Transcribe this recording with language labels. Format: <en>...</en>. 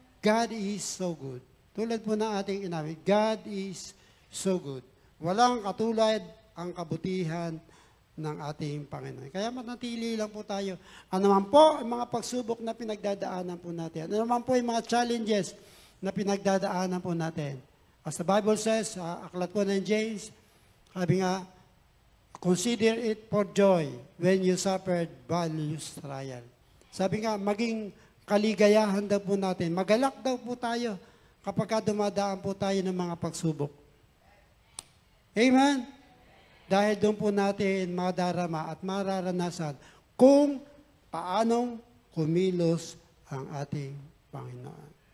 <en>God is so good.</en> <tl>Tulad po ng ating inamin,</tl> <en>God is so good.</en> <tl>Walang katulad ang kabutihan ng ating Panginoon. Kaya manatili lang po tayo. Ano man po ang mga pagsubok na pinagdadaanan po natin. Ano man po yung mga challenges na pinagdadaanan po natin.</tl> <en>As the Bible says,</en> <tl>aklat po ng</tl> <en>James,</en> <tl>sabi nga,</tl> <en>consider it for joy when you suffered various trial.</en> <tl>Sabi nga, maging kaligayahan daw po natin. Magalak daw po tayo kapag dumadaan po tayo ng mga pagsubok. Amen? Dahil doon po natin madarama at mararanasan kung paanong kumilos ang ating Panginoon.</tl>